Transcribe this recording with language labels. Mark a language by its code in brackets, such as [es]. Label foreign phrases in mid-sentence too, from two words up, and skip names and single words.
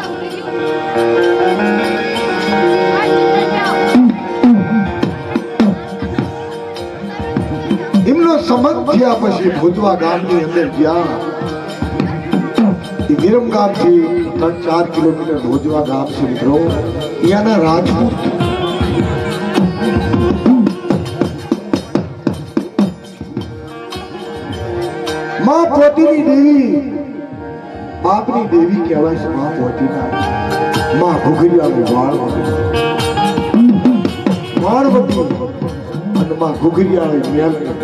[gu] એમનો સંબંધ થયા પછી ભોજવા ગામની અંદર ગયા વિરમ ગામથી 3-4 કિલોમીટર ભોજવા ગામ છે મિત્રો ત્યાંના રાજપૂત માં પોતીની દેવી બાપની દેવી કહેવાય છે માં પોતીના માં ઘુઘરિયાની વાળવતી અને માं ઘુઘરિયાની મેલ